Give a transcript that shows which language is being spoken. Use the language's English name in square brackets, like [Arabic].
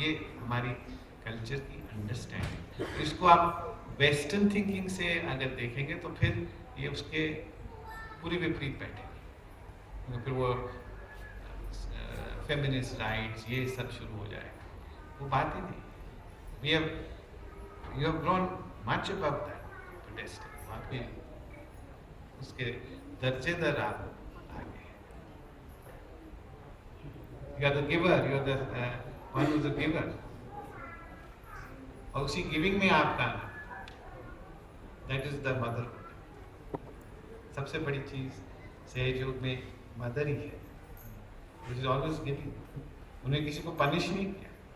[Hindi] ये हमारी कल्चर की अंडरस्टैंडिंग। तो इसको आप वेस्टर्न थिंकिंग से अगर देखेंगे तो फिर ये उसके पूरी विपरीत बैठेगी। फिर वो फेमिनिस्ट राइट्स ये सब शुरू हो जाएगा। वो बात ही नहीं। [English] You have grown much above that pedestal. [Hindi] आप भी उसके दर्जे दर आप आगे। [English] You are the giver. You are the one who is the giver. [Hindi] और उसी गिविंग में आपका [English] that is the motherhood. [Hindi] सबसे बड़ी चीज सहयोग में मदर ही है, [English] which is always giving. [Hindi] उन्हें किसी को पनिश नहीं किया।